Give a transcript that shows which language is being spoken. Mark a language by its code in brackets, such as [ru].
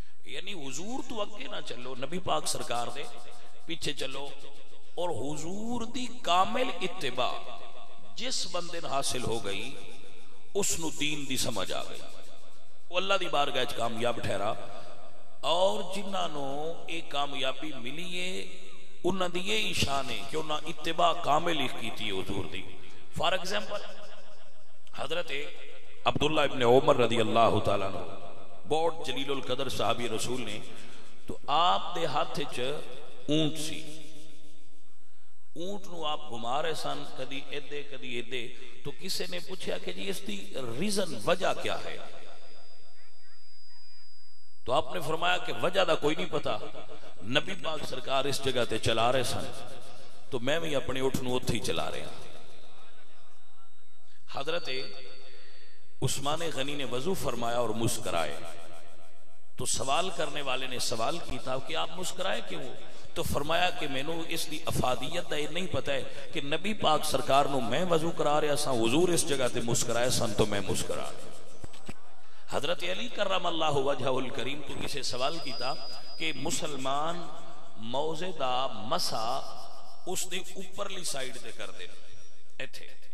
[pa] یعنی حضور تو اگے نہ چلو، نبی پاک سرکار دے پیچھے چلو، اور حضور دی کامل اتباع جس بندے حاصل ہو گئی اس نو دین دی سمجھ آ گئی، وہ اللہ دی بارگاہ وچ کامیاب ٹھہرا. اور جنہاں نو ایک کامیابی ملی ہے انہاں دی یہ شان ہے کہ انہاں اتباع کامل کیتی ہے حضور دی. [en] for example [pa] حضرت عبداللہ ابن عمر رضی اللہ تعالیٰ عنہ بہت جلیل القدر صحابی رسول نے، تو آپ دے ہاتھ وچ اونٹ سی. اونٹ نو آپ گھما رہے سن، کدی ایدے کدی ایدے. تو کسی نے پوچھا کہ جی اس دی ریزن، وجہ کیا ہے؟ تو آپ نے فرمایا کہ وجہ دا کوئی نہیں پتا، نبی پاک سرکار اس جگہ تے چلا رہے سن تو میں بھی اپنے اونٹ نو اوتھے ہی چلا رہا. [ur] حضرت عثمان غنی نے وضو فرمایا اور مسکرائے. [pa] تو سوال کرنے والے نے سوال کیتا کہ آپ مسکرائے کیوں؟ تو فرمایا کہ میں نو اس دی افادیت دا نہیں پتہ ہے کہ نبی پاک سرکار نو میں وضو کرا رہا سا، حضور اس جگہ تے مسکرائے سن تو میں مسکرا رہا. حضرت علی کرم اللہ وجہہ الکریم تو کسے سوال کیتا کہ مسلمان موزے دا مسا اس دے اوپرلی سائیڈ تے کر دے ایتھے.